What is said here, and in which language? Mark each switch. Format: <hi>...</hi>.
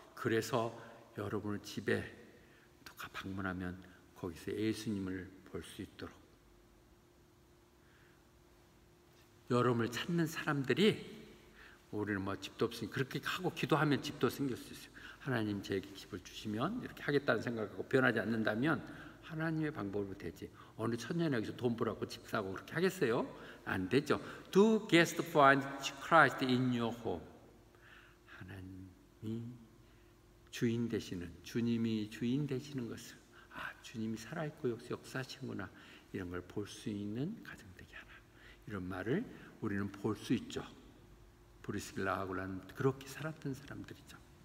<ko>그래서 여러분을 집에 누가 방문하면 거기서 예수님을 볼 수 있도록, 여러분을 찾는 사람들이, 우리는 뭐 집도 없으니 그렇게 하고 기도하면 집도 생길 수 있어요. 하나님 제게 집을 주시면 이렇게 하겠다는 생각하고 변하지 않는다면 하나님의 방법으로 되지. 어느 천년에 여기서 돈 벌었고 집 사고 그렇게 하겠어요? 안 되죠.</ko> <en>Do guest find Christ in your home.</en> <ko>하나님이 주인 되시는, 주님이 주인 되시는 것을, 주님이 살아있고 역사하시는구나, 이런 걸 볼 수 있는 가정 되게 하라. 이런 말을 우리는 볼 수 있죠. 브리스길라 아굴라는 그렇게 살았던 사람들이죠.</ko>